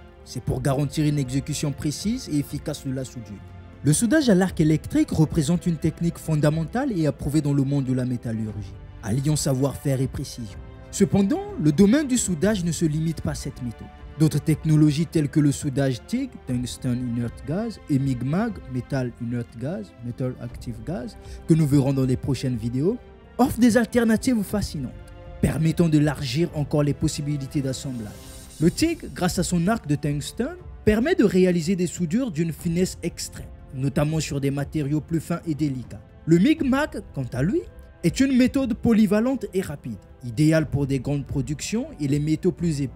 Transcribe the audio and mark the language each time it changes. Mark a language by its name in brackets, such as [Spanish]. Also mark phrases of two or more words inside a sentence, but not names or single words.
[French] C'est pour garantir une exécution précise et efficace de la soudure. Le soudage à l'arc électrique représente une technique fondamentale et approuvée dans le monde de la métallurgie, alliant savoir-faire et précision. Cependant, le domaine du soudage ne se limite pas à cette méthode. D'autres technologies telles que le soudage TIG, [English] Tungsten Inert Gas, et MIG-MAG, Metal Inert Gas, Metal Active Gas, [French] que nous verrons dans les prochaines vidéos, offrent des alternatives fascinantes, permettant d'élargir encore les possibilités d'assemblage. Le TIG, grâce à son arc de tungstène, permet de réaliser des soudures d'une finesse extrême, notamment sur des matériaux plus fins et délicats. Le MIG-MAG, quant à lui, est une méthode polyvalente et rapide, idéale pour des grandes productions et les métaux plus épais.